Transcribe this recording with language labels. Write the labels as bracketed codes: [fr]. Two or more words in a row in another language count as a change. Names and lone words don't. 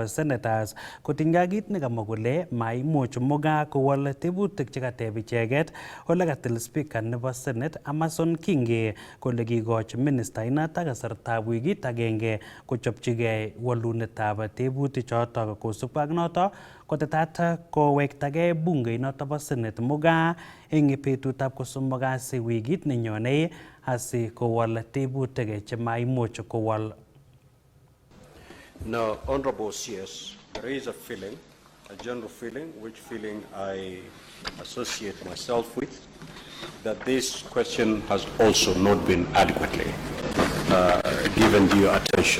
[kln] senators kotinygei kit nekamwa kole maimuch Mugaa kowol tebutik chekateb icheket ole katil speaker nebo Senate Amason Kingi kole kikochi minister inata kasartab wikit agenge kochopchigei walunetab tebutik chotok kosubkei ak noto kotetat kowektagei bunge noto bo Senate Mugaa eng betutab kosomok kasi wikit nenyone asi kowol tebutik chemaimuch kowol. [en] Now, Honorable CS, there is a feeling, a general feeling, which feeling I associate myself with, that this question has also not been adequately given due attention.